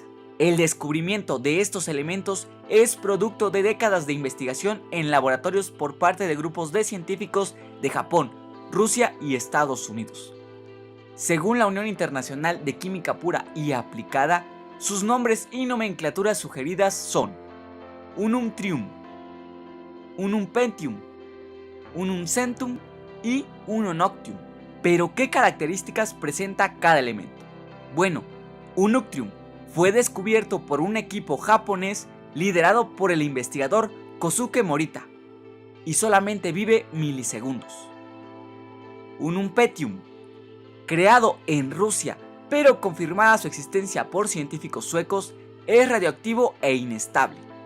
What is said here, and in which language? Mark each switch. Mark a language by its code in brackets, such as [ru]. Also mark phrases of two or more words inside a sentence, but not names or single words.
[es] El descubrimiento de estos elementos es producto de décadas de investigación en laboratorios por parte de grupos de científicos de Japón, Rusia y Estados Unidos. Según la Unión Internacional de Química Pura y Aplicada, sus nombres y nomenclaturas sugeridas son Unum Trium, Unum Pentium, Unum Centum y Unum Noctium. Pero, ¿qué características presenta cada elemento? Bueno, Ununtrium fue descubierto por un equipo japonés liderado por el investigador Kosuke Morita y solamente vive milisegundos. Unum Petium, creado en Rusia pero confirmada su existencia por científicos suecos, es radioactivo e inestable.